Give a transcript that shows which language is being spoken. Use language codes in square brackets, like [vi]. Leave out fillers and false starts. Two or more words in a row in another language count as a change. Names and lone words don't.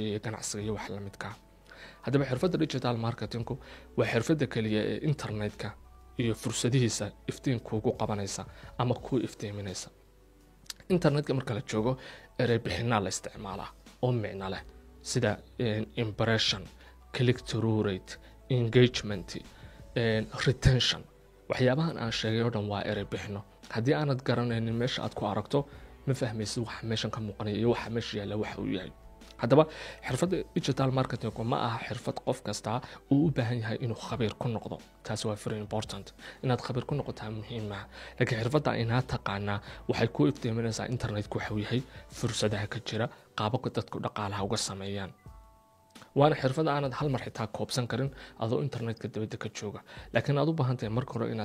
[so] iyo ganacsiga iyo wax la midka haddaba xirfadda [en] digital marketingku [so] waa xirfadda kaliya ee internetka iyo fursadihiisa iftiinkuugu qabanaysa ama ku iftiiminaysa internetka marka la joogo erey bixinaa la isticmaalaa oo micno leh sida [en] impression click through rate engagement retention [so] waxyaabahan aan sheegay oo dhan waa erey bixino haddii aanad garanaynin meesha aad ku aragto ma fahmaysid waxa meeshan ka muuqanaya iyo waxa meesha yaalla waxa uu yahay haddaba xirfadda [en] digital marketing [so] ma aha xirfad qof kasta uu u baahan yahay inuu khabiir ku noqdo taas waa [en] very important [so] inaad khabiir ku noqotaa muhiim ah laakiin xirfadda inaad taqaanaa waxay ku iftiiminaysaa internetku waxa uu yahay fursadaha ka jira qaababka dadku dhaqaalaha uga sameeyaan waana xirfad aanad hal mar xitaa koobsan karin adoo internetka dibadda ka jooga laakiin aad u baahan tahay marka hore inaad